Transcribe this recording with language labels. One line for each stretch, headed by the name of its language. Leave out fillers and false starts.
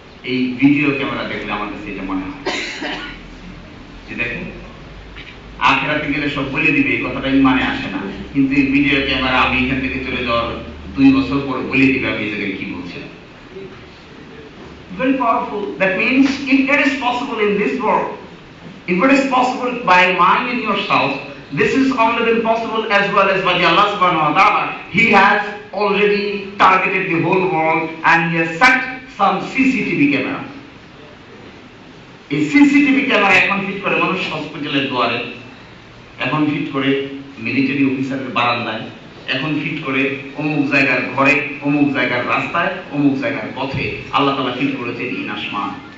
Bangla: এই video camera দেখলে আমার কাছে এটা মনে হয় যে দেখো আখিরাতে গেলে সব বলে দিবে, এই কথাটা ইমানে আসে না, কিন্তু এই ভিডিও ক্যামেরা আমি এখান থেকে চলে যাওয়ার 2 বছর পরে বলে দিবে আমি এই জায়গায় কি বলছিলাম।
English: Very powerful. That means if it is possible in this world, if it is possible by mind in yourself, this is only been possible as well as by Allah subhanahu wa ta'ala. He has already targeted the whole world and he has set some CCTV camera.
Bangla: এই CCTV camera এখন fit করে মানুষ হসপিটালের দুয়ারে, এখন fit করে military অফিসারের বারান্দায়, এখন ফিট করে অমুক জায়গার ঘরে, অমুক জায়গার রাস্তায়, অমুক জায়গার পথে আল্লাহ তাআলা ফিট করেছেন ইন আসমান।